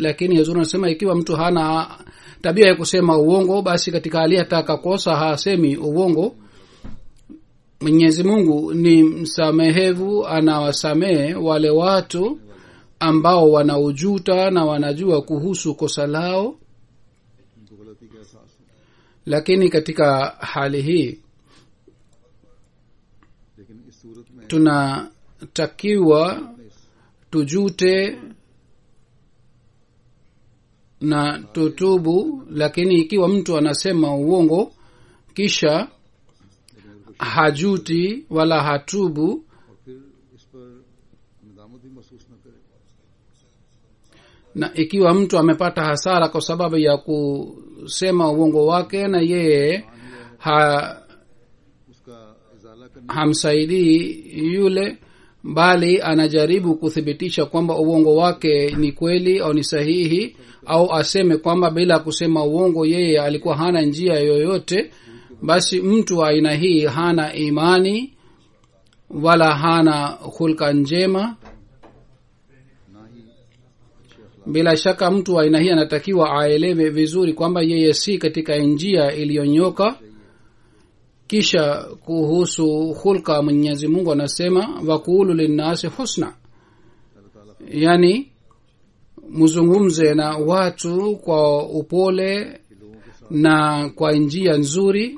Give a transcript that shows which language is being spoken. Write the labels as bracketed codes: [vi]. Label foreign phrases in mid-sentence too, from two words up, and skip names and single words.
[sw] Lakini Hazur anasema ikiwa mtu hana tabia ya kusema uongo, basi katika hali hata kakosa hasemi uongo. Mwenyezi Mungu ni msamehevu, anawasamehe wale watu ambao wanaujuta na wanajua kuhusu kosa lao. [ur] ان کو غلطی کا احساس ہو, [sw] Lakini katika hali hii [ur] لیکن اس صورت میں [sw] tunatakiwa tujute na tutubu. Lakini ikiwa mtu anasema uongo kisha hajuti wala hatubu, [ur] اور پھر اس پر ندامت بھی محسوس نہ کرے, [sw] na ikiwa mtu amepata hasara kwa sababu ya kusema uongo wake na yeye [ur] اس کا ازالہ کرنے [sw] hamsaidii yule, bali anajaribu kuthibitisha kwamba uongo wake ni kweli au ni sahihi, au aseme kwamba bila kusema uongo yeye alikuwa hana njia yoyote, basi mtu wa aina hii hana imani wala hana hulka njema. [ur] نہ ہی اچھے اخلاق [sw] Bila shaka mtu wa aina hii anatakiwa aelewe vizuri kwamba yeye si katika njia iliyonyoka. Kisha kuhusu hulka, Mwenyezi Mungu anasema [ar] وقولوا للناس حسنا, [sw] yani mzungumze na watu kwa upole na kwa njia nzuri.